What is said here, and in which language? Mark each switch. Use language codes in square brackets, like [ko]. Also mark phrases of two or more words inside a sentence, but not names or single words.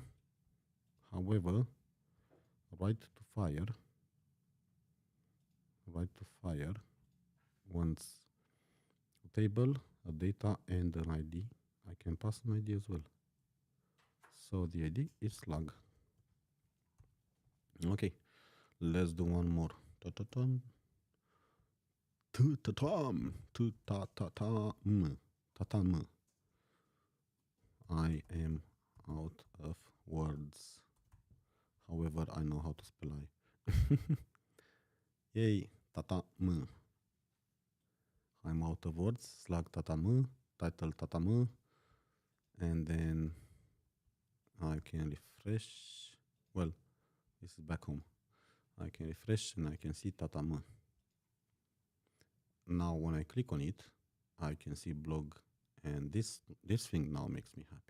[en] However, right to fire wants a table, a data, and an ID. I can pass an ID as well. So the ID is slug. Okay, let's do one more. Ta-ta-tam. Ta-ta-tam. Ta-ta-tam. I am out of words. However, I know how to spell I. Yay, ta-ta-m. I'm out of words. Slug ta-ta-m. Title ta-ta-m. And then I can refresh. Well, this is back home. I can refresh and I can see ta-ta-m. Now when I click on it, I can see blog, and this thing now makes me happy.